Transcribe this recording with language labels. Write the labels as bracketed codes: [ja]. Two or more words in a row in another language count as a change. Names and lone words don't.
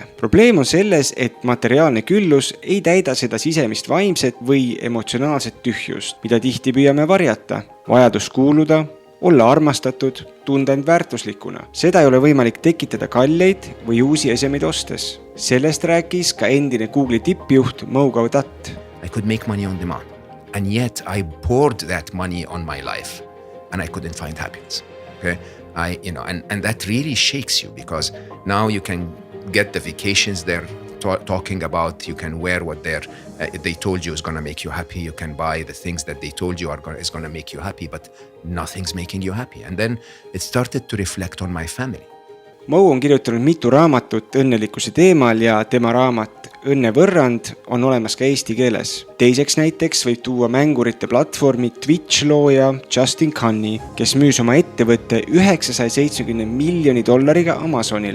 [et] Probleem on selles, et materiaalne küllus ei täida seda sisemist vaimset või emotsionaalset tühjust, mida tihti püüame varjata. Vajadus kuuluda, olla armastatud, tunda end väärtuslikuna. Seda ei ole võimalik tekitada kalleid või uusi esemeid ostes. Sellest rääkis ka endine Google'i tippjuht Mo Gaudat. [en] I could make money on demand. And yet I poured that money on my life and I couldn't find happiness. Okay? And that really shakes you because now you can get the vacations they're talking about. You can wear what they told you is going to make you happy. You can buy the things that they told you is going to make you happy, but nothing's making you happy. And then it started to reflect on my family. [et] Mo on kirjutanud mitu raamatut õnnelikkuse teemal ja tema raamat Õnnevõrrand on olemas ka eesti keeles. Teiseks näiteks võib tuua mängurite platvormi Twitch looja Justin Cunny, kes müüs oma ettevõtte $970 miljoni Amazonile.